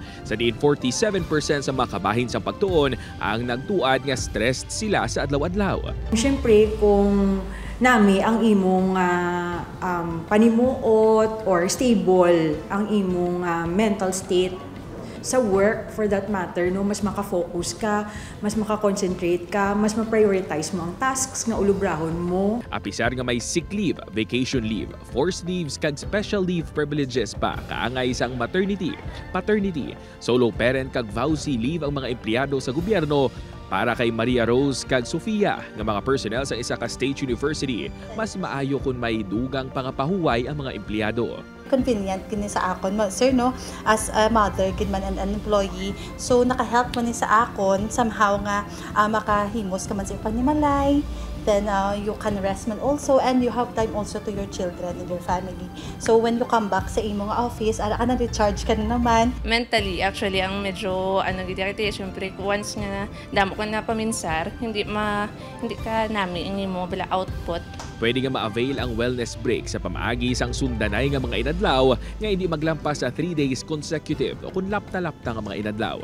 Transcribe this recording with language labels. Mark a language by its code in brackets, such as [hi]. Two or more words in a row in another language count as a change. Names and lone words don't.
[hil] Sa diin 47% sa mga kabahin sa pagtuon ang nagtuad nga stressed sila sa adlaw-adlaw. Siyempre kung nami ang imong panimuot or stable ang imong [en] mental state [hil] sa work [en] for that matter, [hil] no, mas maka-focus ka, mas maka-concentrate ka, mas ma-prioritize mo ang tasks nga ulubrahon mo. Apisar nga may [en] sick leave, vacation leave, forced leaves [hil] kag [en] special leave privileges [hil] pa kaangay sang [en] maternity, paternity, solo parent [hil] kag [en] vowsy leave [hil] ang mga empleyado sa gobyerno. Para kay Maria Rose kag Sofia nga mga personnel sa isa ka state university, mas maayo kung may dugang pangapahuway ang mga empleyado. Convenient kini sa akon, sir, no, [en] as a mother kid [hil] man [en] and an employee, [hil] so naka-help man ni sa akon somehow nga makahimos ka man sa pagnimalay, [en] then you can rest man also and you have time also to your children and your family. So when you come back [hil] sa imong office, ara ka na recharge ka na naman. Mentally, actually, ang medyo gidiri, syempre once nga damo ka na paminsar, hindi ka nami ang imo bala output. Pwede nga ma-avail ang wellness break sa pamaagi sang sundanay nga mga inadlaw nga hindi maglampas sa 3 [en] days consecutive [hil] o kung lapta-lapta nga mga inadlaw.